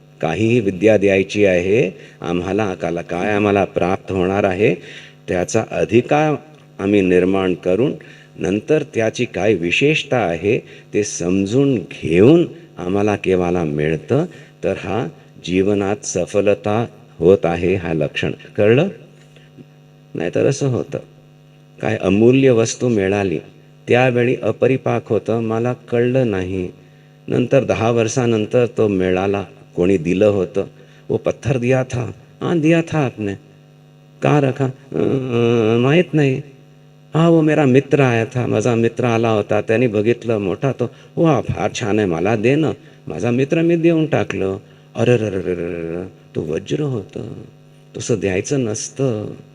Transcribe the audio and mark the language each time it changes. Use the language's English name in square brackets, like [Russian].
[Marathi] काहीही विद्या द्यायची आहे आम्हाला, काय आम्हाला प्राप्त होणार आहे त्याचा अधिकार आम्ही निर्माण करून नंतर त्याची काय विशेषता आहे ते समजून घेऊन आम्हाला केव्हाला मिळतं, तर हा जीवनात सफलता होत आहे हा लक्षण. कळलं? नाहीतर असं होतं, काय अमूल्य वस्तू मिळाली, त्यावेळी अपरिपाक होतं, मला कळलं नाही. नंतर 10 वर्षानंतर तो मिळाला, कोणी दिलं होतं. [Hindi] वो पत्थर दिया था, हाँ दिया था आपने, कहाँ रखा? [Marathi] माहीत नाही. हा [Hindi] वो मेरा मित्र आया था, [Marathi] माझा मित्र आला होता, त्याने बघितलं, मोठा तो, वा फार छान आहे, मला दे ना. माझा मित्र मी देऊन टाकलं. अरे तो वज्र होतं, तसं द्यायचं नसतं.